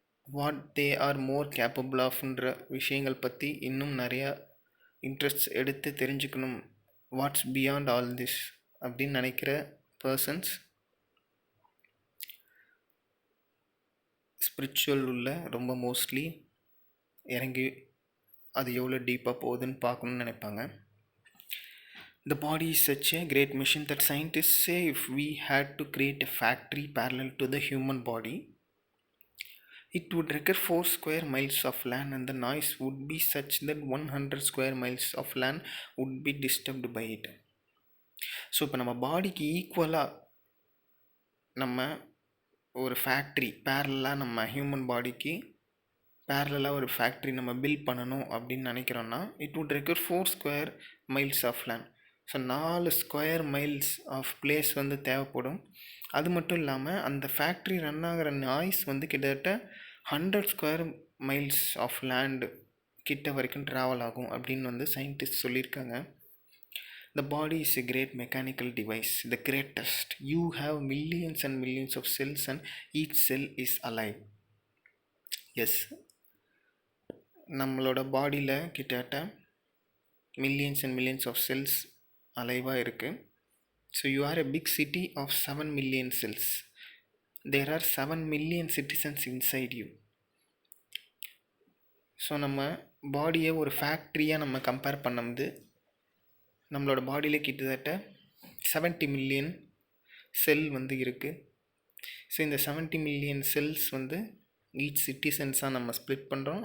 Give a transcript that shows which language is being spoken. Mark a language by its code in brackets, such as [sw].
[en] what they are more capable [ta] ஆஃப்ன்ற விஷயங்கள் பற்றி இன்னும் நிறையா இன்ட்ரெஸ்ட் எடுத்து தெரிஞ்சுக்கணும். [en] what's beyond all this [ta] அப்படின்னு நினைக்கிற பர்சன்ஸ் ஸ்பிரிச்சுவல் உள்ள ரொம்ப மோஸ்ட்லி இறங்கி அது எவ்வளோ டீப்பாக போகுதுன்னு பார்க்கணுன்னு நினைப்பாங்க. [en] The body is such a great machine that scientists say if we had to create a factory parallel to the human body, it would require 4 square miles of land and the noise would be such that 100 square miles of land would be disturbed by it. [ta] So இப்போ நம்ம பாடிக்கு ஈக்குவலாக நம்ம ஒரு factory பேரலாக நம்ம human பாடிக்கு பேரலாக ஒரு ஃபேக்ட்ரி நம்ம பில்ட் பண்ணணும் அப்படின்னு நினைக்கிறோன்னா [en] It would require 4 square miles of land. [ta] So 4 square miles of place வந்து தேவைப்படும். அது மட்டும் இல்லாமல் அந்த ஃபேக்ட்ரி ரன் ஆகிற நாய்ஸ் வந்து கிட்டத்தட்ட 100 ஸ்கொயர் மைல்ஸ் ஆஃப் லேண்டு கிட்ட வரைக்கும் ட்ராவல் ஆகும் அப்படின்னு வந்து சயின்டிஸ்ட் சொல்லியிருக்காங்க. [en] The body is a great mechanical device, the greatest. You have millions and millions of cells and each cell is alive. [ta] Yes, நம்மளோட பாடியில் கிட்டத்தட்ட millions and millions of cells அலைவாக இருக்குது. [en] So you are a big city of 7 million cells. There are 7 million citizens inside you. [ta] So நம்ம பாடியை ஒரு ஃபேக்ட்ரியாக நம்ம compare பண்ணும்போது நம்மளோட பாடியில் கிட்டத்தட்ட 70 மில்லியன் செல் வந்து இருக்குது. ஸோ இந்த 70 மில்லியன் செல்ஸ் வந்து ஈச் சிட்டிசன்ஸாக நம்ம ஸ்ப்ளிட் பண்ணுறோம்.